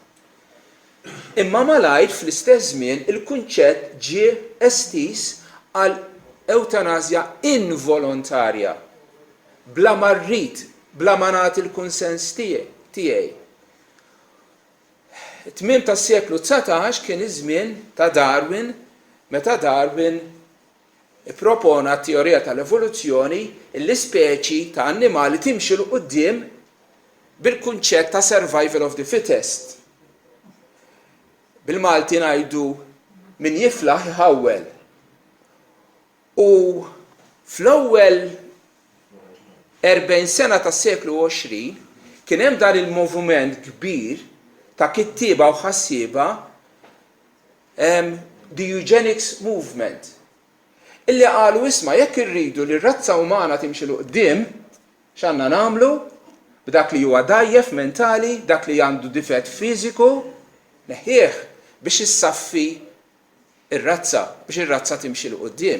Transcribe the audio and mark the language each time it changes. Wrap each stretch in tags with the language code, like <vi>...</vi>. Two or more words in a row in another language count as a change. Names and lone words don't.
<mt>Imma malajr fl-istess żmien il-kunċett ġie estiż għal eutanasja involontarja, bla ma rrid, bla ma nagħti il-kunsens tiegħi. Tmiem tas-seklu 19 kien iż-żmien ta' Darwin, meta Darwin ippropona t-teorija tal-evoluzzjoni l-ispeċi ta' annimali timxi l quddiem bil-kunċett ta'</mt> <en>survival of the fittest.</en> <mt>Bil-Malti ngħidu min jiflaħ iħawwel. U fl-ewwel 40 sena tas-seklu 20 kien hemm dan il-moviment kbir ta' kittieba u ħassieba</mt> <en>the eugenics movement.</en> <mt>Illi qalu isma' jekk irridu li r-razza umana timxi l quddiem x'għandna nagħmlu b'dak li huwa dajjef mentali, dak li għandu difett fiżiku, neħħieh biex issaffi ir-razza, biex ir-razza timxi l quddiem.</mt>